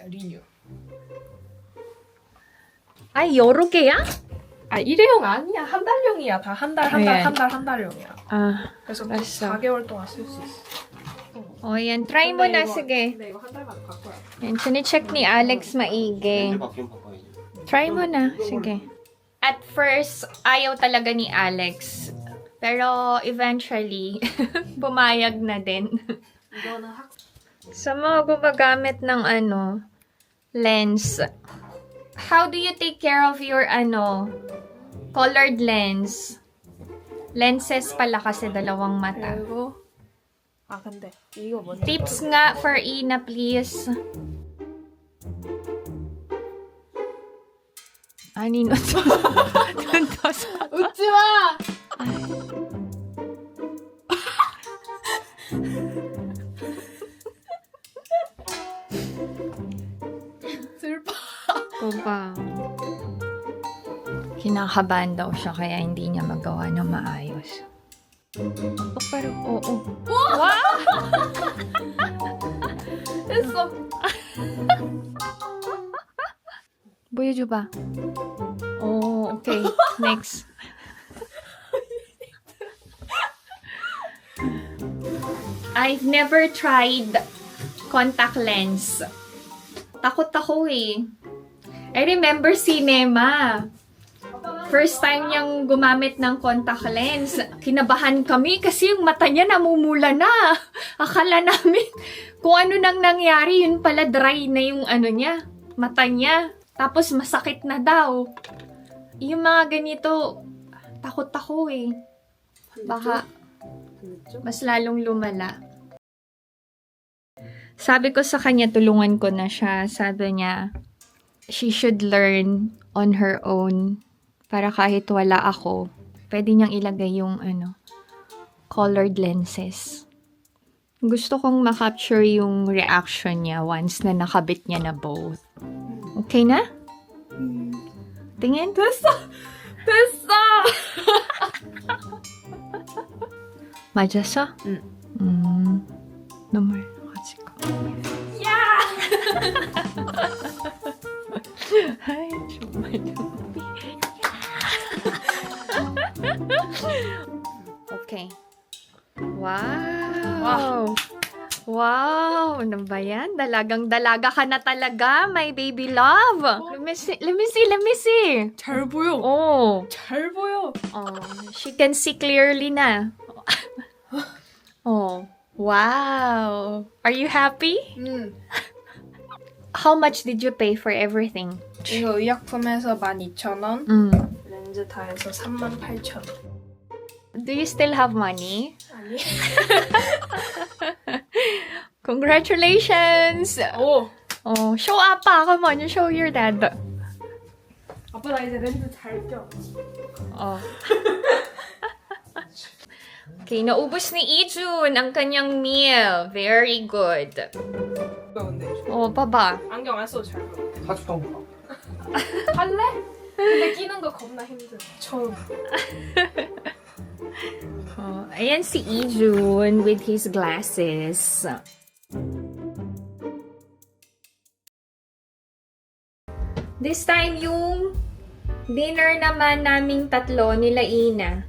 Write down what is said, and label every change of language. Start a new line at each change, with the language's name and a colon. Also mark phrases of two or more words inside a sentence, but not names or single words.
Filipino: Ay,
Korean: 여러 개야? 아, 일회용 아니야. 한 달용이야. 다 한 달, 한 달, 네. 한 달, 한 달용이야. Ah, 그래서 알았어. 4개월 동안 쓸 수 있어.
Filipino: o yan. Try mo na, sige.
Korean: 근데 이거 한 달만 갈 거야.
Filipino: Yan, sinicheck ni Alex maigi.
Korean: 바뀌면 바꿔야지.
Filipino: Try mo na, sige.
English: At first,
Filipino: ayaw talaga ni Alex. Pero eventually, pumayag na din.
Korean: 이거는 학
Filipino: Sa mga gumagamit ng lens,
English: how do you take care of your colored lens?
Filipino: Lenses pala kasi dalawang mata.
Korean: 그리고 아 근데 이거 먼저
Filipino: Tips nga for Ina, please. Anino to? Tunto sa...
Korean: 웃지 마. 슬퍼.
Filipino: ba? Kinakabahan daw siya kaya hindi niya magawa ng maayos. Pero, oo.
English: Wow!
Korean: 됐어. 보여줘봐.
English: Oh, okay. Next. I've never tried contact lens.
Filipino: Takot ako eh.
English: I remember
Filipino: si Nema. First time niyang gumamit ng
English: contact lens.
Filipino: Kinabahan kami kasi yung mata niya namumula na. Akala namin kung ano nang nangyari, yun pala dry na yung niya, mata niya. Tapos masakit na daw. Yung mga ganito, takot ako eh. Baka mas lalong lumala. Sabi ko sa kanya, tulungan ko na siya. Sabi niya,
English: she should learn on her own.
Filipino: Para kahit wala ako, pwede niyang ilagay yung
English: colored lenses.
Filipino: Gusto kong ma-capture yung reaction niya once na nakabit niya na both. Okay na? Tingin?
Korean: 됐어. 됐어. 맞았어? 응. 눈물 가지고. 야! 아이, 정말 눈물이.
English: Okay.
Filipino: Wow! Wow! Ano ba yan? Dalagang-dalaga ka na talaga,
English: my baby love! Let me see!
Korean: 잘 보여.
English: Oh!
Korean: 잘 보여.
English: Oh, she can see clearly na. Oh, wow! Are you happy?
Korean: 응.
English: How much did you pay for everything?
Korean: 이거 의약품에서 12,000원. Mm. 렌즈 다 해서 38,000원.
English: Do you still have money?
Korean: 아니.
English: Congratulations!
Korean: 오.
English: Oh, show 아빠. Come on, you show your dad.
Korean: 아빠 나 이제 렌즈 잘 껴.
English: Oh.
Filipino: Okay, naubos ni Ijun ang kanyang meal.
English: Very good.
Korean: 이거 근데
English: Oh, baba.
Korean: 안경 안 써도 잘 보여. 사주던 거. 할래? 근데 끼는 거 겁나 힘들어. 처음.
Filipino: Oh, ayan si Ijun
English: with his glasses. This time,
Filipino: yung dinner naman naming tatlo nila Ina.